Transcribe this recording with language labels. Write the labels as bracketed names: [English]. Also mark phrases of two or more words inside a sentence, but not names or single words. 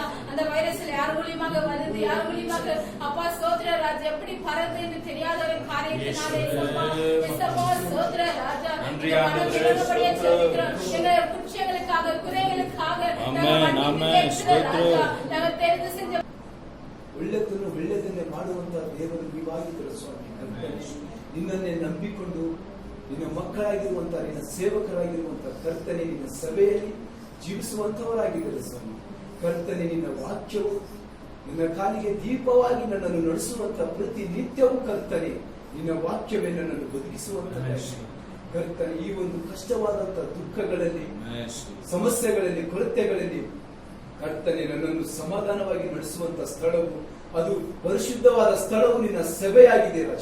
[Tamil] அந்த வைரஸ்ல யார் மூலியமாக வருது யார் மூலியமாக அப்பா சோதர ராஜா எப்படி பரவுது என்று தெரியாத ஒரு காரியத்தினாலே சோதர ராஜா எங்க குற்றங்களுக்காக குறைகளுக்காக நாங்கள் தெரிந்து செஞ்ச [Kannada] ಒಳ್ಳೆದನ್ನೇ ಮಾಡುವಂತ ದೇವರು ನೀವಾಗಿದ್ದರು ಸ್ವಾಮಿ. ನಿನ್ನನ್ನೇ ನಂಬಿಕೊಂಡು ನಿನ್ನ ಮಕ್ಕಳಾಗಿರುವಂತ ನಿನ್ನ ಸೇವಕರಾಗಿರುವಂತ ಕರ್ತನೆ ನಿನ್ನ ಸಭೆಯಲ್ಲಿ ಜೀವಿಸುವಂತವರಾಗಿದ್ದರು ಸ್ವಾಮಿ. ಕರ್ತನೆ ನಿನ್ನ ವಾಕ್ಯವು ನಿನ್ನ ಕಾಲಿಗೆ ದೀಪವಾಗಿ ನನ್ನನ್ನು ನಡೆಸುವಂತ ಪ್ರತಿ ನಿತ್ಯವೂ ಕರ್ತನೆ ನಿನ್ನ ವಾಕ್ಯವೇ ನನ್ನನ್ನು ಬದುಕಿಸುವಂತ ಕರ್ತನೆ ಈ ಒಂದು ಕಷ್ಟವಾದಂತ ದುಃಖಗಳಲ್ಲಿ ಸಮಸ್ಯೆಗಳಲ್ಲಿ ಕೊರತೆಗಳಲ್ಲಿ ಕರ್ತನೆ ನನ್ನನ್ನು ಸಮಾಧಾನವಾಗಿ ನಡೆಸುವಂತ ಸ್ಥಳವು ಅದು ಪರಿಶುದ್ಧವಾದ ಸ್ಥಳವು ನಿನ್ನ ಸಭೆಯಾಗಿದೆ ರಾಜ.